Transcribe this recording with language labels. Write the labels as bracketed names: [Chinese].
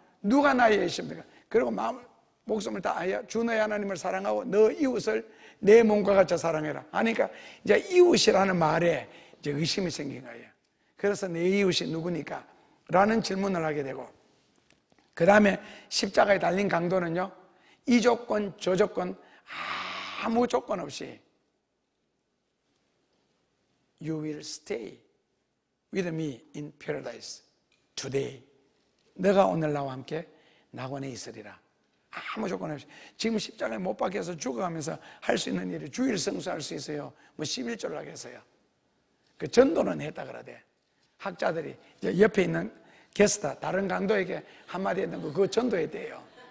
[Korean] 누가 나의 이십니까? 그리고 마음을 목숨을 다하여 주 너의 하나님을 사랑하고 너 이웃을 내 몸과 같이 사랑해라 하니까 이제 이웃이라는 말에 이제 의심이 생긴 거예요. 그래서 내 이웃이 누구니까? 라는 질문을 하게 되고 그 다음에 십자가에 달린 강도는요. 이 조건 저 조건 아무 조건 없이 [English] You will stay with me in paradise today. [Korean] 너가 오늘 나와 함께 낙원에 있으리라. 아무 조건 없이. 지금 십자가에 못 박혀서 죽어가면서 할 수 있는 일이 주일 성수할 수 있어요. 뭐 11조를 하겠어요. 그 전도는 했다 그러대. 학자들이 이제 옆에 있는 게스트 다른 강도에게 한마디 했던 거 그거 전도했대요.